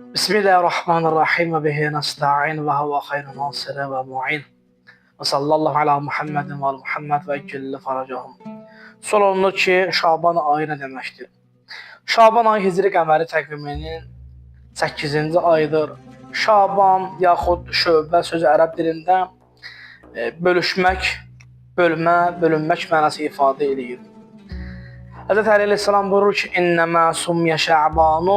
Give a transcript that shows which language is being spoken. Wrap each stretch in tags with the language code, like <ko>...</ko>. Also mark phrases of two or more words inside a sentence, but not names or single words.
<ar>بسم الله الرحمن الرحيم وبه نستعين وهو خير ناصر ومعين. وصلى الله على محمد ومحمد وعجل فرجهم.</ar> <az>Sorulur ki, Şaban ayı nə deməkdir? Şaban ayı Hicri qəməri təqviminin 8-ci ayıdır. Şaban yaxud şöbə sözü ərəb dilində bölüşmək, bölmə, bölünmək mənası ifadə edir. Həzrət Əli əleyhissalam buyurur ki,</az> <ar>إنما سمي شعبان.</ar>